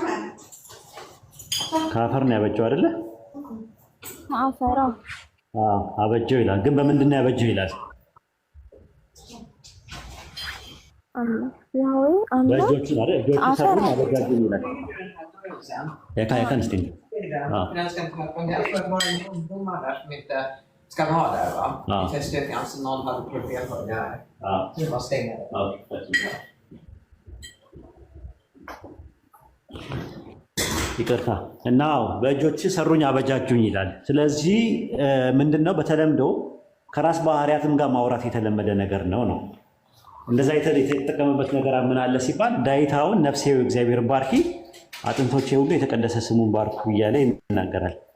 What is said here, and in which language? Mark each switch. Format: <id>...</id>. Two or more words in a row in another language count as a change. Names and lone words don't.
<am>ከአፈር ነው ያበጀው አይደለ? አፈራ አበጀው ይላል። ግን በምንድን ነው ያበጀው ይላል? ያህዌ አምላክ በእጆቹ አይደል? እጆቹ ሰሩን አበጃጁ ይላል። ያካን እስቲ</am> <sv>Ska man ha där va? Ja. I testet kanske någon hade problem på det här. Ja. Så det var stänga det. Ja.</sv> <am>ይቅርታ እና በእጆች ሰሩኝ አበጃጁኝ ይላል። ስለዚህ ምንድነው በተለምዶ ከራስ ባህሪያትም ጋር ማውራት የተለመደ ነገር ነው። እንደዛ የተጠቀመበት ነገር ምን አለ ሲባል ዳዊት አሁን ነፍሴ እግዚአብሔር ባርኪ አጥንቶቼ ሁሉ የተቀደሰ ስሙን ባርኩ እያለ ይናገራል።</am>